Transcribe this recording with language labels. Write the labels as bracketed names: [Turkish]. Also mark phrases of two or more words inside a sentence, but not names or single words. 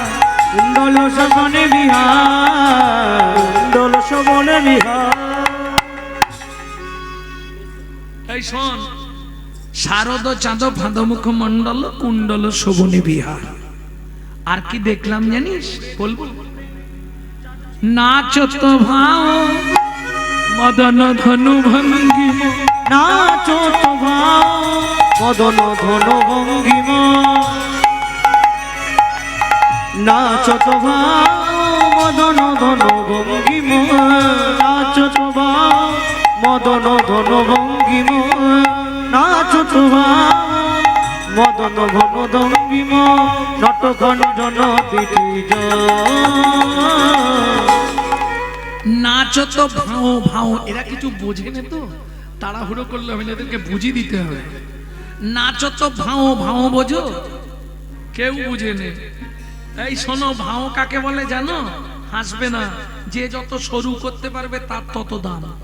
[Bangla] কুণ্ডল শোভনে বিহার, কুণ্ডল শোভনে বিহার। এই শোন, শারদ চাঁদ ফাঁদমুখ মণ্ডল কুণ্ডল শোভনে বিহার। আর কি দেখলাম জানিস? বলবো, নাচত ভাও মদন ধনু ভঙ্গিম, নাচত ভাও মদন ধনু ভঙ্গিম, নাচত ভাও মদন ধনু ভঙ্গিম, নাচত ভাও মদন ধনু ভঙ্গিম, নাচত ভাও মদন ঘন ভঙ্গিম, নটখণ্ডন বিটিজ। নাচত ভাও ভাও। এরা কিছু বোঝেনি তো, তাড়াহুড়ো করলে হবে না, এদেরকে বুঝিয়ে দিতে হবে। নাচত ভাও ভাও বোঝো? কেউ বুঝেনি। এই শোনো, ভাও কাকে বলে জানো? হাসবে না, যে যত সরু করতে পারবে তার তত দাম।